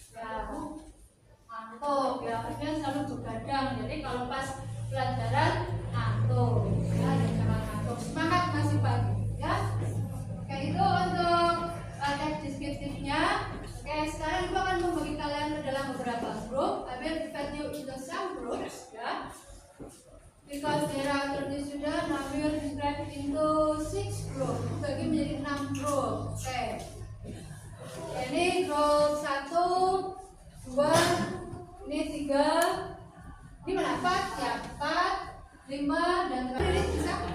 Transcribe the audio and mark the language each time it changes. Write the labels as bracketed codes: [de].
[id] Ya, ngantuk ya, Alfian selalu begadang. Jadi kalau pas pelajaran ngantuk, ya jangan ngantuk. Semangat masih pagi, ya. Oke, itu untuk teks deskriptifnya. Oke, sekarang ibu akan membagi kalian ke dalam beberapa grup. [en] I will divide you into some groups, ya. Because there are 30 students, now we will divide into 6 groups. [id] Bagi menjadi 6 grup. Oke. Ini grup 1, 2, ini 3, ini mana 4 ya, 4, 5 dan terakhir bisa.